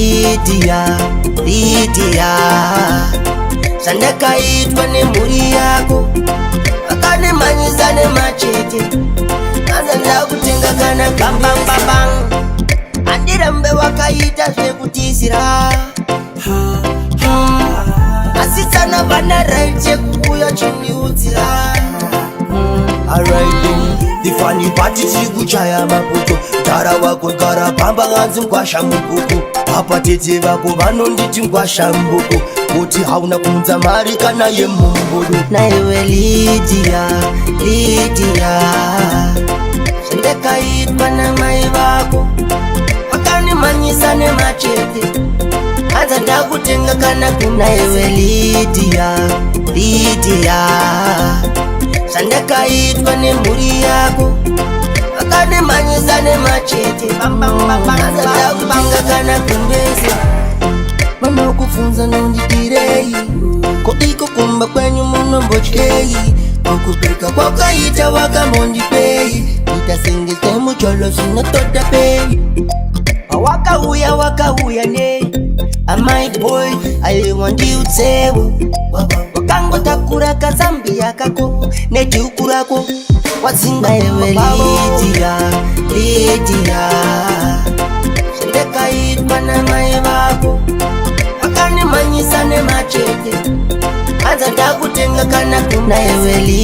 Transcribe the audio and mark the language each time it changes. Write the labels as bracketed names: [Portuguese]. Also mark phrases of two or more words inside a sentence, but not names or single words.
[Shona] Lydia shandakaitwa nemhuri yako vakanimanyisa nemachete hanza ndakutenga kana bambambambang handirambe wakaita zvekutisira asitsana vana right yekuuya chiniudzira Difani pati tikuchaya maputo Tara wako gara pamba nganzi mkwasha mbuku Papa tete vako vanonditi mkwasha mbuku Kuti hauna kunza mari kana ye mumbudu na ewe Lydia shandakaitwa na mai vako vakanimanyisa nemachete hanza ndakutenga kana kuna ewe Lydia shandakaitwa nemhuri yako vakanimanyisa nemachete hanza ndakutenga kana kumbese vanokufunza nonditirei ko iko kumba kwenyu munombotyei okupereka kwakaita wakamondipei itasengese mucholo zvinotota pei wakauya ne [English] my boy [Shona] aiwandi utsewo wakangotakura kazambia kako netukurako watsinga ewe Lydia shandakaitwa na mai vako vakanimanyisa nemachete hanza ndakutenga kana kuna ewe